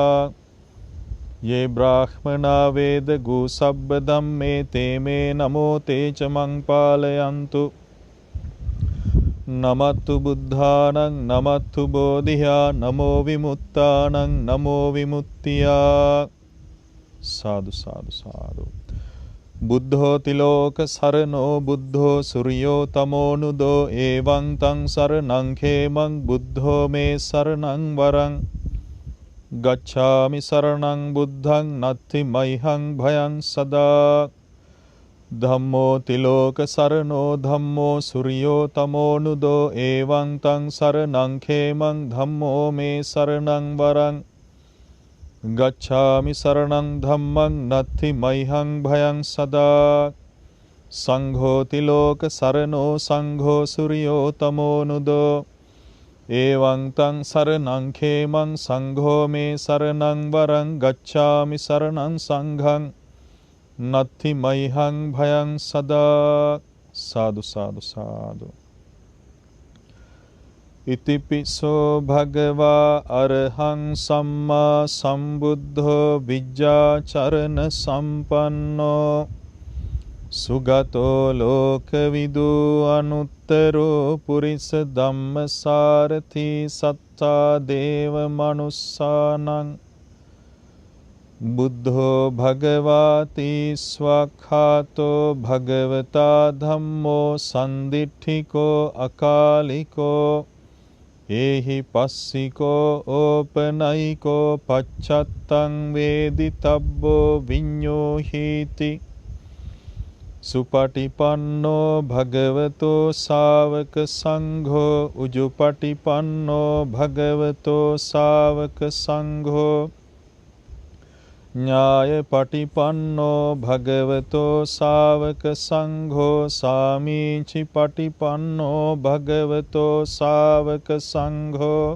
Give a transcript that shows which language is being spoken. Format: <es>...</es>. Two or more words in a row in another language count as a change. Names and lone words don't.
<pi>ये ब्राह्मणा वेदगु सब्बधम्मे ते मे नमो ते च मं पालयन्तु नमत्तु बुद्धानं नमत्तु बोधिया नमो विमुक्तानं नमो विमुक्तिया। साधु साधु साधु। बुद्धो तिलोक सरनो बुद्धो सूर्यो तमोनुदो एवं तं शरणं खेमं बुद्धो मे शरणं वरं गच्छामि शरणं बुद्धं नत्थि मह्यं भयं सदा। धम्मो तिलोक शरणो धम्मो सूर्यो तमोनुदो एवं तं शरणं खेमं धम्मो मे शरणं वरं गच्छामि शरणं धम्मं नत्थि मह्यं भयं सदा। संघो तिलोक शरणो संघो सूर्यो तमोनुदो एवं तं शरणं खेमं संघो मे शरणं वरं गच्छामि शरणं संघं नत्थि मह्यं भयं सदा। साधु साधु साधु। इतिपिसो भगवा अरहं सम्मा सम्बुद्धो विद्याचरण संपन्नो सुगतो लोकविदु अनुत्तरो पुरिस धम्मसारथि सत्ता देव मनुष्यानां बुद्धो भगवाति स्वाख्यातो भगवता धम्मो संदिठिको अकालिको एहि पस्सिको ओपनयिको पश्चत्तं वेदितव्यो विඤ्ඤोहीति। सुपटिपन्नो भगवतो सावक संघो उजुपटिपन्नो भगवतो सावक संघो न्यायपटिपन्नो भगवतो सावक संघो सामीचि पटिपन्नो भगवतो सावक संघो।</pi>